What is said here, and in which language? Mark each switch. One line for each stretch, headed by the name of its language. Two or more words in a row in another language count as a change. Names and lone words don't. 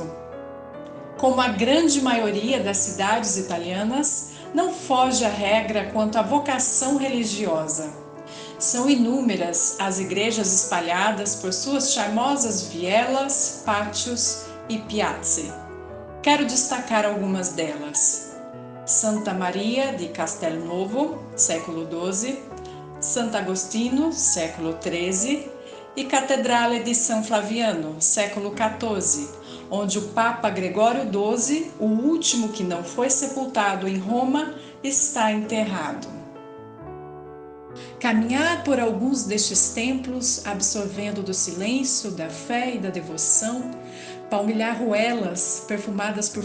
Portuguese: Como a grande maioria das cidades italianas, não foge à regra quanto à vocação religiosa. São inúmeras as igrejas espalhadas por suas charmosas vielas, pátios e piazze. Quero destacar algumas delas. Santa Maria di Castelnuovo, século XII, Sant'Agostino, século XIII e Cattedrale di San Flaviano, século XIV, onde o Papa Gregório XII, o último que não foi sepultado em Roma, está enterrado. Caminhar por alguns destes templos, absorvendo do silêncio, da fé e da devoção, palmilhar ruelas perfumadas por